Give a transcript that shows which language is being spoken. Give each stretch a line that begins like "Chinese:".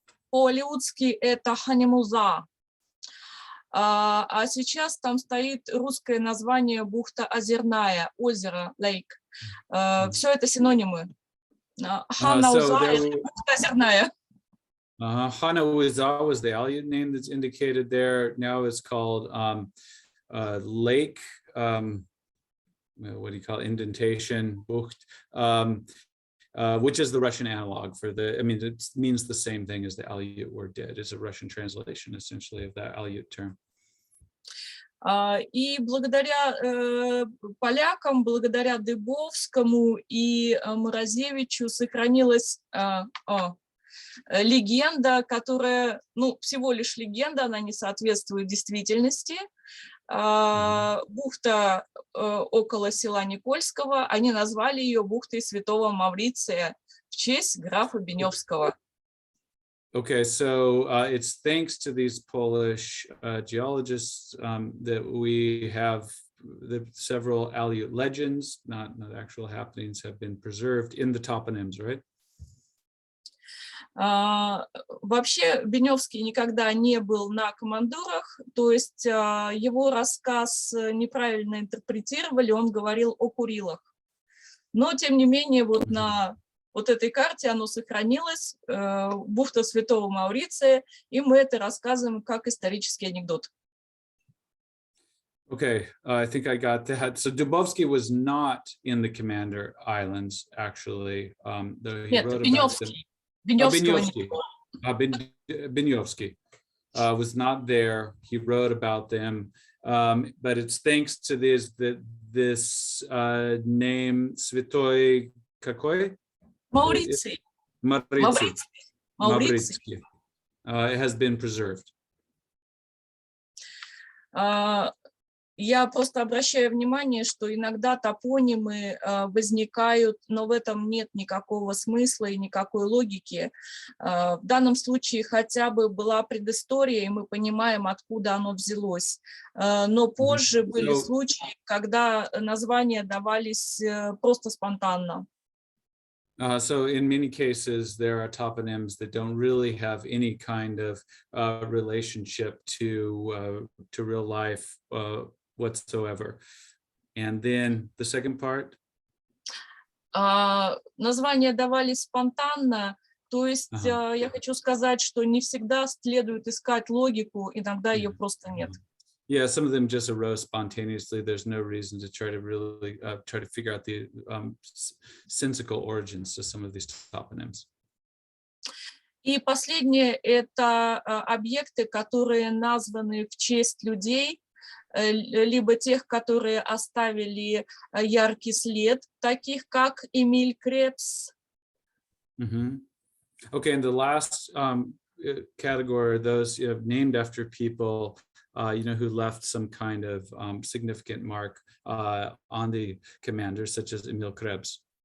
Russian: По-алеутски это Ханимуза. А сейчас там стоит русское название бухта Озерная, озеро, lake. Все это синонимы. Ханна-Уза и бухта Озерная.
English: Hana-Uza was the Aleut name that's indicated there. Now it's called Lake, what do you call it? Indentation, Bucht, which is the Russian analog for the, I mean, it means the same thing as the Aleut word did. It's a Russian translation, essentially, of that Aleut term.
Russian: И благодаря полякам, благодаря Дыбовскому и Морозевичу сохранилась легенда, которая, ну, всего лишь легенда, она не соответствует действительности. Бухта около села Никольского, они назвали ее бухтой Святого Мавриция в честь графа Беневского.
English: Okay, so it's thanks to these Polish geologists that we have the several Aleut legends, not actual happenings, have been preserved in the toponyms, right?
Russian: Вообще Беневский никогда не был на командорах, то есть его рассказ неправильно интерпретировали, он говорил о Курилах. Но тем не менее вот на вот этой карте оно сохранилось, бухта Святого Мауриция, и мы это рассказываем как исторический анекдот.
English: Okay, I think I got that. So Dubovsky was not in the Commander Islands, actually. Though he
Russian: Нет,
English: wrote
Russian: Беневский.
English: Benyovsky was not there. He wrote about them, but it's thanks to this name
Russian: Святой какой? Мауриций.
English: Mauritsky. It has been preserved.
Russian: Я просто обращаю внимание, что иногда топонимы возникают, но в этом нет никакого смысла и никакой логики. В данном случае хотя бы была предыстория, и мы понимаем, откуда оно взялось. Но позже были случаи, когда названия давались просто спонтанно.
English: So in many cases, there are toponyms that don't really have any kind of relationship to real life whatsoever. And then the second part?
Russian: Названия давались спонтанно, то есть я хочу сказать, что не всегда следует искать логику, иногда ее просто нет.
English: Yeah, some of them just arose spontaneously. There's no reason to try to really try to figure out the sensical origins to some of these toponyms.
Russian: И последнее – это объекты, которые названы в честь людей, либо тех, которые оставили яркий след, таких как Эмиль Крепс.
English: Okay, and the last category are those named after people who left some kind of significant mark on the commander, such as Emil Krebs.